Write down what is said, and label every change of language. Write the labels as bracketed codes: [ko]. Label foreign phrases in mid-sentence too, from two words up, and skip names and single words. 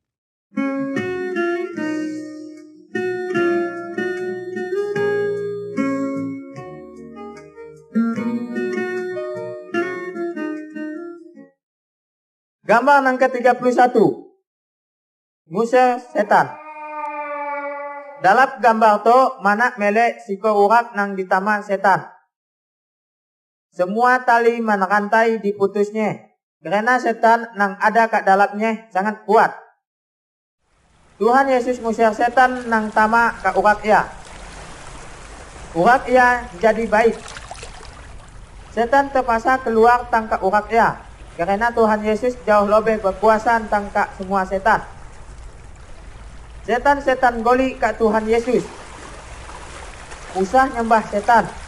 [iba] Gambar nang ke-31. Ngusir setan. Dalam gambar to manak melek siko urak nang ditama setan. Semua tali menerantai diputusnya. Karena setan nang ada kat dalamnya sangat kuat. Tuhan Yesus ngusir setan nang tama kat urak ia. Urak ia jadi baik. Setan terpaksa keluar tangkap urak ia. Karena Tuhan Yesus jauh lebih berkuasa tangkap semua setan. Setan-setan goli kat Tuhan Yesus. Usah nyembah setan.